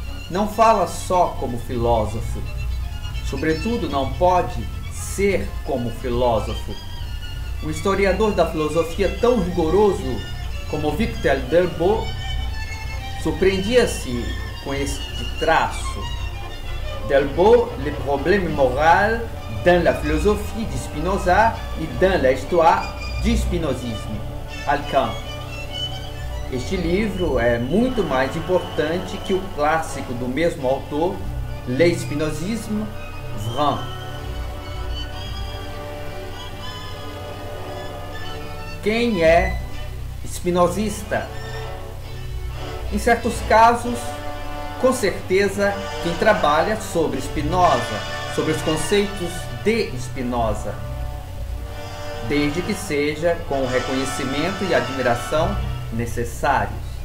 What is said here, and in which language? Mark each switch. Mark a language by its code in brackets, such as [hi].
[pt] Não fala só como filósofo, sobretudo não pode ser como filósofo. Um historiador da filosofia tão rigoroso como Victor Delbo surpreendia-se com este traço. [fr] Delbo, le problème moral dans la philosophie de Spinoza et dans la histoire du spinozisme. Alcan. [pt] Este livro é muito mais importante que o clássico do mesmo autor, [fr] Le Spinozisme Vrai. [pt] Quem é spinozista? Em certos casos, com certeza, quem trabalha sobre Spinoza, sobre os conceitos de Spinoza, desde que seja com o reconhecimento e admiração necessários.